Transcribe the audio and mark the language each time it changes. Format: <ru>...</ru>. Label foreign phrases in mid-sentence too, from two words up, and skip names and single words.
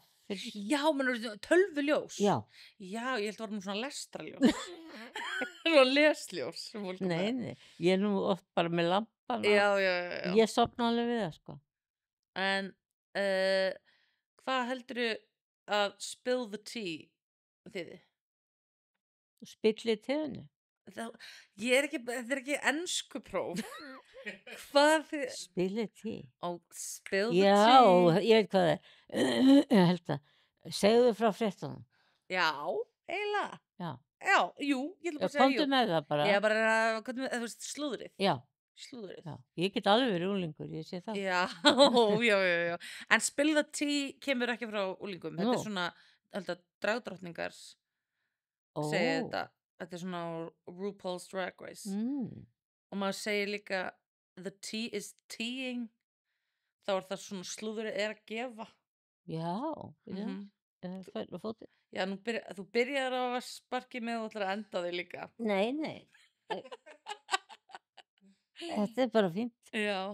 <is>Já, menn tölvuljós. Já, Já, ég held að var nú svona lestraljós. Svona lesljós sem fólk er nei, með. nei, ég er nú oft bara með lampan Já. ég sofna alveg við það, sko. En hvað heldurðu að</is> <en>spill the tea</en> <is>þýði? Spilli teðinu. Þetta er ekki ensku próf. Hvað þið... Spilli te.</is> <en>Spill the</en> <is>Já,</is> <en>tea.</en> <is>ég veit hvað það er. Ég held að. Segðu frá fréttunum. Já, eiginlega. Já. Já, jú, ég ætla bara að segja Komdu jú. með það bara. Ég er bara, hvernig með, þú veist, slúðrið. Já, Slúðrið. já. Ég get alveg verið úlingur, ég sé það. Já. En</is> <en>spill the tea</en> <is>kemur ekki frá úlingum. Þetta Nú. er svona, held að dragdrottningar Ó. segja þetta. Þetta er svona RuPaul's Drag Race. Og maður segir líka,</is> <en>the tea is teaing.</en> <is>Þá er það svona slúðrið er að gefa. Já, Mhm. fæl og fótið. Já, þú byrjar á að sparki með og ætlar að enda þig líka. Nei. Þetta er bara fínt. Já.</is>